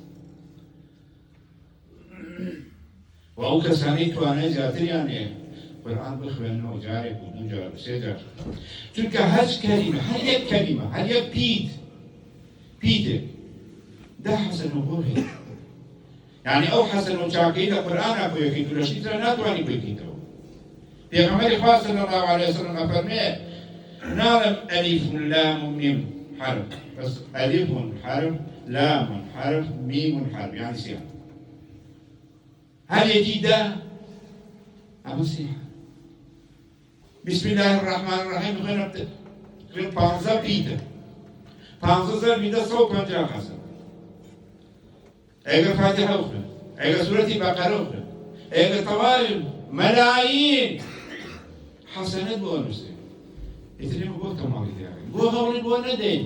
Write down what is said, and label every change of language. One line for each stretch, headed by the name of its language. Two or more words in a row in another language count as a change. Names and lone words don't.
Central Kurdish: و ئەو کەسانەی توانای زیاتریان هەیە قورئان بخوێنەوە جارێک و دوو جار و سێ جار، چونکە هەچ کەلیمە هەر یەک کەلیمە هەر یەک پیتێک دا حەسەن و بۆ هەیە. یعنی ئەو حەسەن و چاکەی لە قورئانە بۆ یەکەیت و لەشتی ترە ناتوانی بکەیتەوە. پێغەمبەری خوا
Arabic: صلی الله علیه وسلم
Central Kurdish: ئەفەرمێ ناڵێم ئەلیف لام و میم حرف، بەس ئەلیف حرف لام حرف میم حرف، یعنی سێ هەر یەکی دا ئەمە سێ.
Arabic: بسم الله الرحمن الرحیم
Central Kurdish: بخوێنە پانزە پیتە، پانزە زەربی دە سەد و پەنجا حەسەن. ئەگەر فاتحە بخوێن، ئەگەر سوورەتی بەقەرە بخوێن، ئەگەر تەواوی مەلايين حەسەنەت بۆ نووسێ، ئیتر ئێمە بۆ کەماڵی دیاکەین، بۆ هەوڵی بۆ نەدەین.